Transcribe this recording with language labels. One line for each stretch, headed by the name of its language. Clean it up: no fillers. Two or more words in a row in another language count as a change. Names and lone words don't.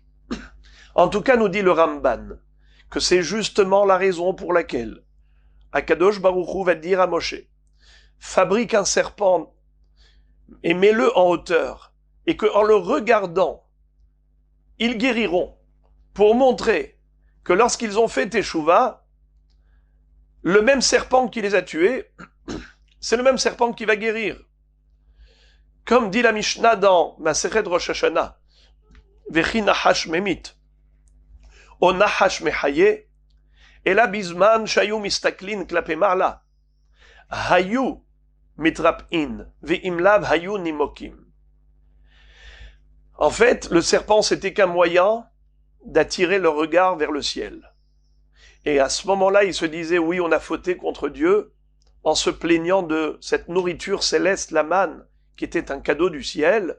French: En tout cas, nous dit le Ramban, que c'est justement la raison pour laquelle
Hebrew: הקדוש ברוך הוא
French: va dire à Moshe, fabrique un serpent et mets-le en hauteur, et qu'en le regardant, ils guériront, pour montrer que lorsqu'ils ont fait Teshuvah, le même serpent qui les a tués, c'est le même serpent qui va guérir. Comme dit la Mishnah dans Masechet Rosh Hashanah,
Hebrew: וכי נחש ממית או נחש מחיה אלא בזמן שהיו מסתכלין כלפי מעלה היו מתרפאין ואם לאו היו נימוקים.
French: En fait, le serpent, c'était qu'un moyen d'attirer le regard vers le ciel. Et à ce moment-là, il se disait, oui, on a fauté contre Dieu, en se plaignant de cette nourriture céleste, la manne, qui était un cadeau du ciel.